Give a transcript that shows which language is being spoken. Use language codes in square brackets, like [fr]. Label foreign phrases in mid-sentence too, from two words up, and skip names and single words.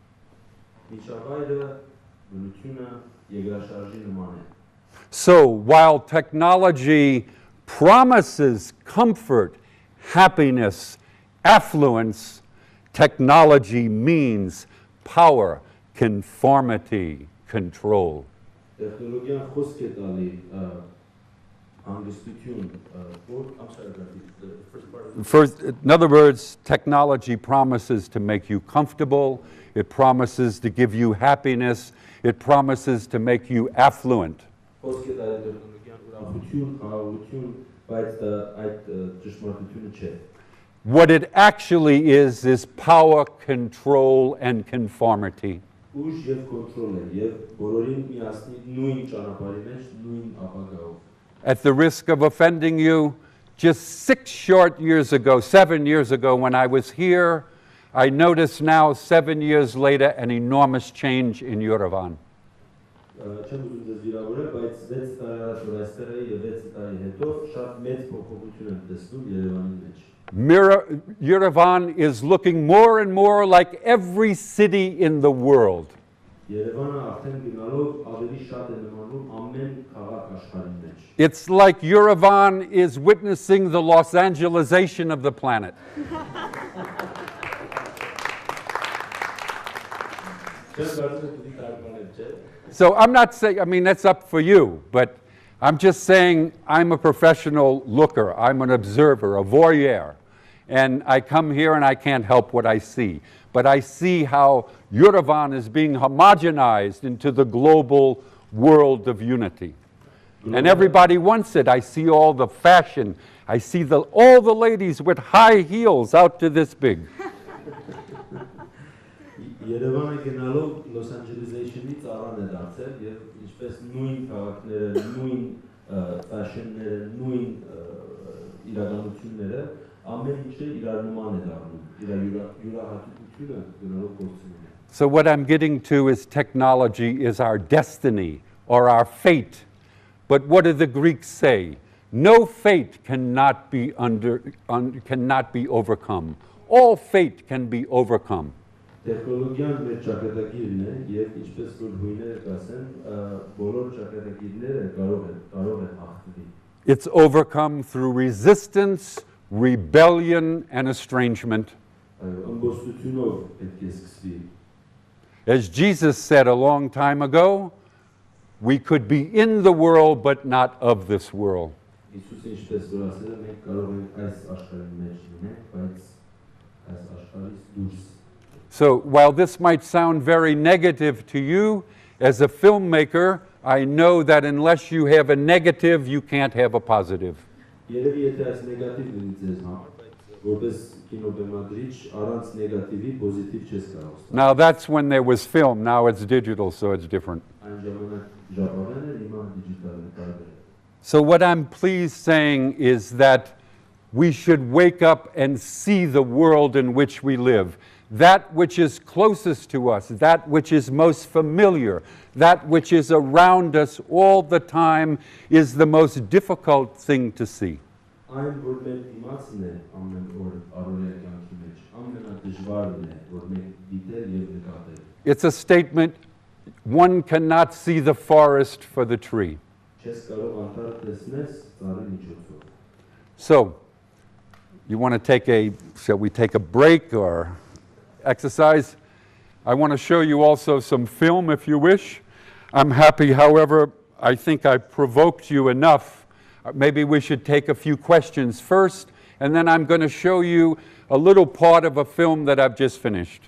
[en] So while technology promises comfort, happiness, affluence, technology means power, conformity, control. [hy] Տեխնոլոգիան խոսք է տալի հանգստություն, որ [en] I'm sorry, the first part of First, in other words, technology promises to make you comfortable, it promises to give you happiness, it promises to make you affluent. [hy] խոսք է տալի տեխնոլոգիան ուրախություն, խաղաղություն, բայց դա այդ ճշմարտությունը չէ։ [en] What it actually is power, control, and conformity. [hy] Ուժ եւ կոնտրոլ է եւ բոլորին միասնի նույն ճանապարհի մեջ, նույն ապագայով։ [en] At the risk of offending you, just 7 years ago, when I was here, I notice now, 7 years later, an enormous change in Yerevan. [hy] Չեմ ուզում ձեզ վիրավորել, բայց 6 տարի առաջ որ այստեղ էի եւ 6 տարի հետո շատ մեծ փոփոխություն եմ տեսնում Երևանի մեջ։ [en] Yerevan is looking more and more like every city in the world. [hy] Երևանը արդեն գնալով ավելի շատ է նմանում ամեն քաղաք աշխարհի մեջ։ [en] It's like Yerevan is witnessing the Los Angelesization of the planet. So I'm not saying, I mean, that's up for you, but I'm just saying I'm a professional looker. I'm an observer, a voyeur. And I come here and I can't help what I see. But I see how Yerevan is being homogenized into the global world of unity. And everybody wants it. I see all the fashion. I see all the ladies with high heels out to this big. [hy] Երևանը գնալով Los Angeles-ից առան է դարձել եւ ինչպես նույն քաղաքները, նույն ֆաշենները, նույն իրականությունները ամեն ինչը իրար նման է դառնում, իր յուրահատկությունը գնալով գործում է։ [en] So what I'm getting to is technology is our destiny or our fate. But what do the Greeks say? No fate cannot be overcome. All fate can be overcome. [hy] Տեխնոլոգիան մեր ճակատագիրն է եւ ինչպես որ հույները կասեն, բոլոր ճակատագիրները կարող են հաղթել։ [en] It's overcome through resistance, rebellion, and estrangement. [hy] Ամբողջությունով պետք է սկսվի։ [en] As Jesus said a long time ago, we could be in the world but not of this world. [hy] Իսուսը ինչպես որ ասել է, մենք կարող ենք այս աշխարհի մեջ լինել, բայց այս աշխարհից դուրս։ [en] So while this might sound very negative to you, as a filmmaker, I know that unless you have a negative, you can't have a positive. [hy] Երևի եթե այս նեգատիվ լինի ձեզ համար, որպես կինոբեմադրիչ, առանց նեգատիվի պոզիտիվ չես կարող ստանալ։ [en] Now that's when there was film, now it's digital, so it's different. [hy] Այն ժամանակ ժապավեն էր, հիմա դիջիտալ է, տարբեր է։ [en] So what I'm pleased saying is that we should wake up and see the world in which we live. That which is closest to us, that which is most familiar, that which is around us all the time is the most difficult thing to see. [hy] Այն որ մենք իմացն է ամեն օր առօրյա կյանքի մեջ, ամենադժվարն է, որ մենք դիտել եւ նկատել։ [en] It's a statement, one cannot see the forest for the tree. [hy] Չես կարող անտառ տեսնես ծառի միջոցով։ [en] So, you want to shall we take a break or exercise? I want to show you also some film if you wish. I'm happy, however, I think I provoked you enough. Maybe we should take a few questions first, and then I'm going to show you a little part of a film that I've just finished.